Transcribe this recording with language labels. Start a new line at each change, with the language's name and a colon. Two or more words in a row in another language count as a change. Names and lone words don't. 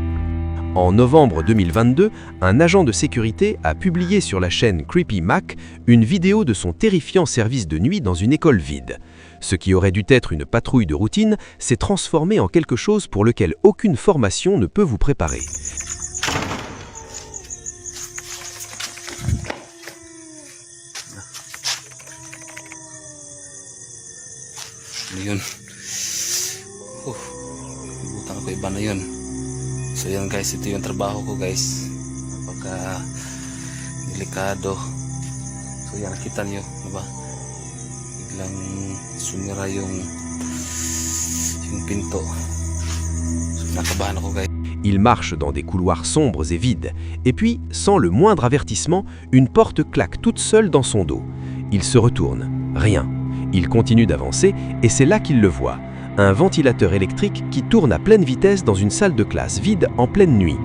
French: En novembre 2022, un agent de sécurité a publié sur la chaîne Creepy Mac une vidéo de son terrifiant service de nuit dans une école vide. Ce qui aurait dû être une patrouille de routine s'est transformé en quelque chose pour lequel aucune formation ne peut vous préparer.
Filipino: Yun. Butang ko iba na yun. So yan guys, ito yung trabaho ko guys. Napaka delikado. So yan, kita nyo, diba? Biglang sumira yung pinto. So nakabahan ako guys.
French: Il marche dans des couloirs sombres et vides. Et puis, sans le moindre avertissement, une porte claque toute seule dans son dos. Il se retourne. Rien. Il continue d'avancer et c'est là qu'il le voit. Un ventilateur électrique qui tourne à pleine vitesse dans une salle de classe vide en pleine nuit.